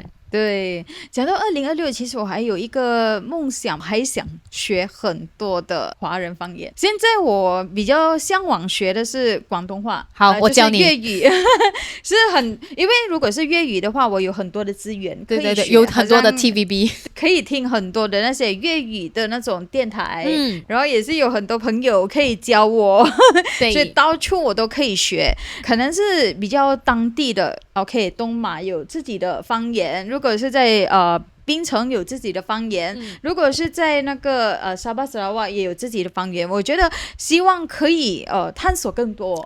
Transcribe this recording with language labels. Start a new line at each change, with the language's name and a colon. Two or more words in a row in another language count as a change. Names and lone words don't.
Chinese: 對，講到2026，其實我還有一個夢想，還想學很多的華人方言。現在我比較向往學的是廣東話。好，我教你。就是粵語是很，因為如果是粵語的話，我有很多的資源可以學，對對對，有很多的 TVB 可以聽很多的那些粵語的那種電台，然後也是有很多朋友可以教我，所以到處我都可以學。可能是比較當地的 ，OK， 東馬有自己的方言。如果是在檳城有自己的方言，如果是在那個沙巴、沙拉瓦也有自己的方言，我覺得希望可以探索更多。